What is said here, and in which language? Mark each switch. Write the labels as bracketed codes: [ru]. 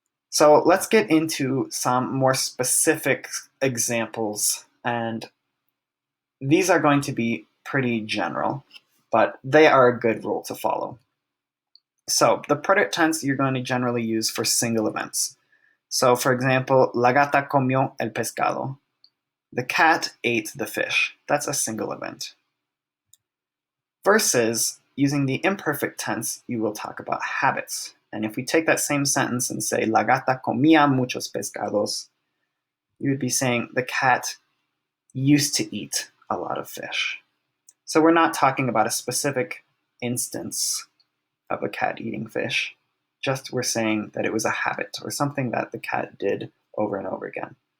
[en] So let's get into some more specific examples, and these are going to be pretty general, but they are a good rule to follow. So the preterite tense you're going to generally use for single events. So for example, [es] la gata comió el pescado. [en] The cat ate the fish. That's a single event. Versus using the imperfect tense, you will talk about habits. And if we take that same sentence and say, [es] la gata comía muchos pescados, [en] you would be saying the cat used to eat a lot of fish. So we're not talking about a specific instance of a cat eating fish, just we're saying that it was a habit or something that the cat did over and over again.